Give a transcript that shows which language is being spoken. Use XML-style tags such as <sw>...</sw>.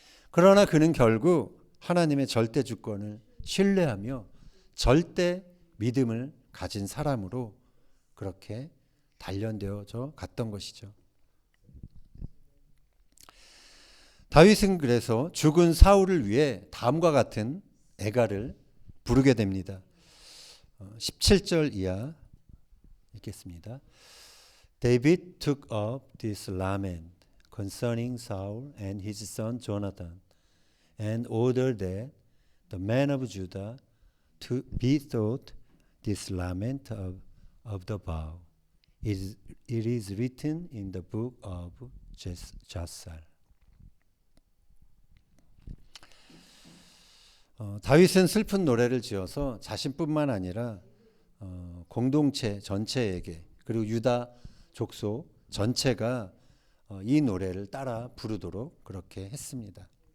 <ko>그러나 그는 결국 하나님의 절대 주권을 신뢰하며 절대 믿음을 가진 사람으로 그렇게 단련되어져 갔던 것이죠. 다윗은 그래서 죽은 사울을 위해 다음과 같은 애가를 부르게 됩니다. 17절 이하 읽겠습니다.</ko> <en>David took up this lament concerning Saul and his son Jonathan and ordered that the men of Judah to be taught this lament of the vow. It is written in the book of Jasar.</en> <ko>다윗은 슬픈 노래를 지어서 자신뿐만 아니라 공동체 전체에게 그리고 유다 족속 전체가 이 노래를 따라 부르도록 그렇게 했습니다.</ko>